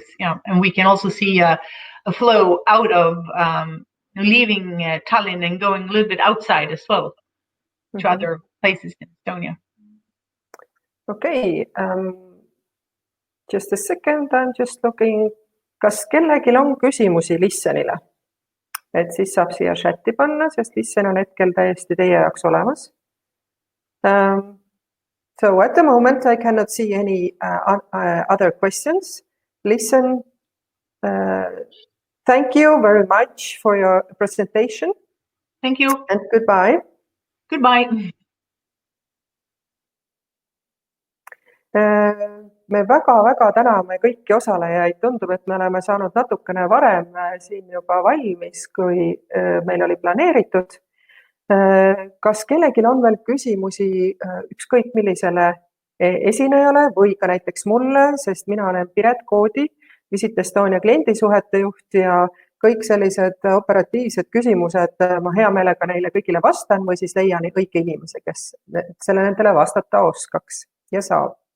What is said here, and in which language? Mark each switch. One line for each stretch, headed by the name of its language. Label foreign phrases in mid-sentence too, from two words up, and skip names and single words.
English: Yeah, and we can also see a flow out of leaving Tallinn and going a little bit outside as well to other places in Estonia. Okay, just a second, I'm just looking,
Estonian: kas kellelgi on küsimusi Listenile? Et siis saab siia chati panna, sest Listen on hetkel täiesti teie jaoks olemas.
English: So at the moment I cannot see any other questions. Listen, thank you very much for your presentation. Thank you. And goodbye. Goodbye.
Estonian: Me väga-väga täname kõiki osalejaid. Tundub, et me oleme saanud natukene varem siin juba valmis, kui meil oli planeeritud. Kas kellelgi on veel küsimusi ükskõik millisele esinejale või ka näiteks mulle, sest mina olen Piret Koodi, Visit Estonia kliendisuhete juht ja kõik sellised operatiivsed küsimused, ma hea meelega neile kõigile vastan või siis leian kõiki inimesi, kes nendele vastata oskaks ja saab.